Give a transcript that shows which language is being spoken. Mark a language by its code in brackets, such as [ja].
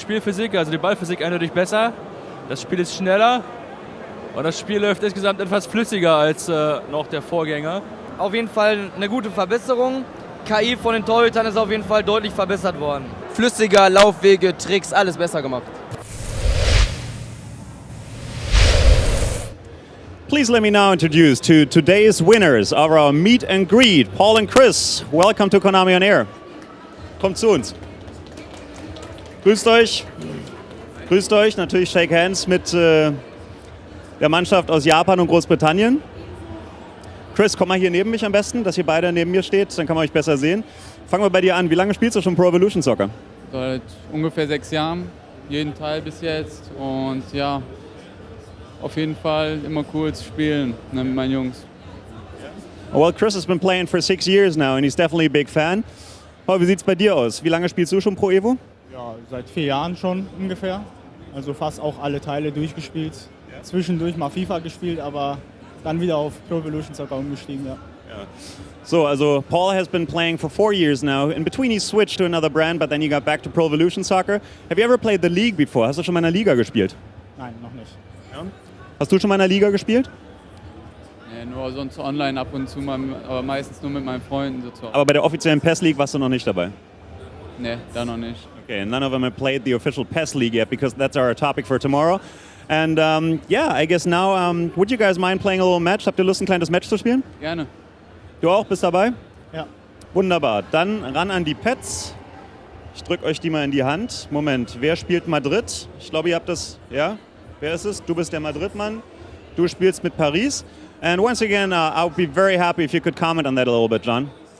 [de] Spielphysik, also die Ballphysik eindeutig besser. Das Spiel ist schneller und das Spiel läuft insgesamt etwas flüssiger als noch der Vorgänger. Auf jeden Fall eine gute Verbesserung. KI von den Torhütern ist auf jeden Fall deutlich verbessert worden. Flüssiger, Laufwege, Tricks, alles besser gemacht. [en] Please let me now introduce to today's winners of our meet and greet, Paul and Chris. Welcome to Konami On Air. [de] Kommt zu uns. Grüßt euch. Grüßt euch. Natürlich [en] shake hands [de] mit der Mannschaft aus Japan und Großbritannien. Chris, komm mal hier neben mich am besten, dass ihr beide neben mir steht, dann kann man euch besser sehen. Fangen wir bei dir an. Wie lange spielst du schon Pro Evolution Soccer? Seit ungefähr 6 Jahren, jeden Teil bis jetzt, und ja, auf jeden Fall immer cool zu spielen mit meinen Jungs. [en] Well, Chris has been playing for 6 years now and he's definitely a big fan. [de] Paul, wie sieht's bei dir aus? Wie lange spielst du schon Pro Evo? Ja, seit 4 Jahren schon ungefähr. Also fast auch alle Teile durchgespielt. Ja. Zwischendurch mal FIFA gespielt, aber dann wieder auf Pro Evolution Soccer umgestiegen, ja. [en] So, also Paul has been playing for 4 years now. In between he switched to another brand, but then he got back to Pro Evolution Soccer. Have you ever played the league before? [de] Hast du schon mal in einer Liga gespielt? Nein, noch nicht. Ja. Hast du schon mal in einer Liga gespielt? Ja, nur sonst online ab und zu, aber meistens nur mit meinen Freunden. So. Aber bei der offiziellen PES League warst du noch nicht dabei? Ne, da noch nicht. [en] Okay, none of them have played the official PES League yet because that's our topic for tomorrow. And yeah, I guess now, would you guys mind playing a little match? [de] Habt ihr Lust, ein kleines Match zu spielen? Gerne. Du auch? Bist dabei? Ja. Wunderbar. Dann ran an die Pads. Ich drücke euch die mal in die Hand. Moment, wer spielt Madrid? Ich glaube, ihr habt das, ja? Wer ist es? Du bist der Madrid-Mann. Du spielst mit Paris. [en] And once again, I would be very happy if you could comment on that a little bit, John.